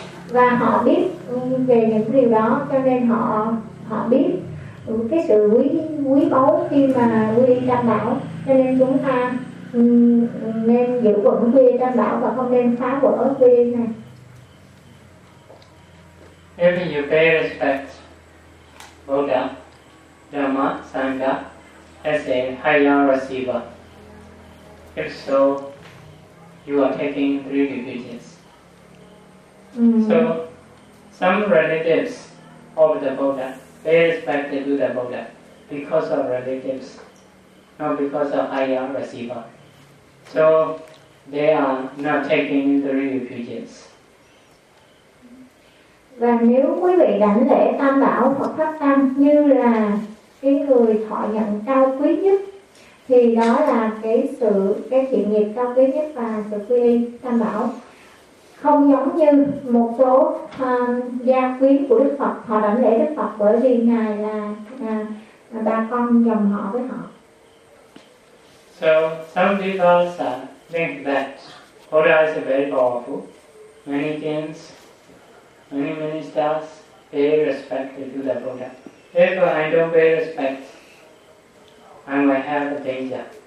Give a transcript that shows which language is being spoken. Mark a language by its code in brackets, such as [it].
[vi] Và họ biết về những điều đó, cho nên họ biết cái sự quý báu khi mà quy y Tam Bảo. Cho nên chúng ta nên giữ vững quy y Tam Bảo và không nên phá vỡ quy y này. [en] If you pay respect Buddha, Dhamma, Sangha as a higher receiver, if so, you are taking three refuges. So, some relatives of the Buddha, they respect to the Buddha because of relatives, not because of higher receiver. So they are not taking the refugees. [vi] Và nếu quý vị đảnh lễ Tam Bảo Phật Pháp Tăng như là cái người thọ nhận cao quý nhất thì đó là cái sự cái thiện nghiệp cao quý nhất và sự quy y Tam Bảo. Không giống như một số gia quyến của Đức Phật, họ đảnh lễ Đức Phật bởi vì Ngài là bà con dòng họ với họ. [en] So, some people think that Buddha is very powerful. Many kings, many ministers pay respect to the Buddha. If I don't pay respect, I might have a danger.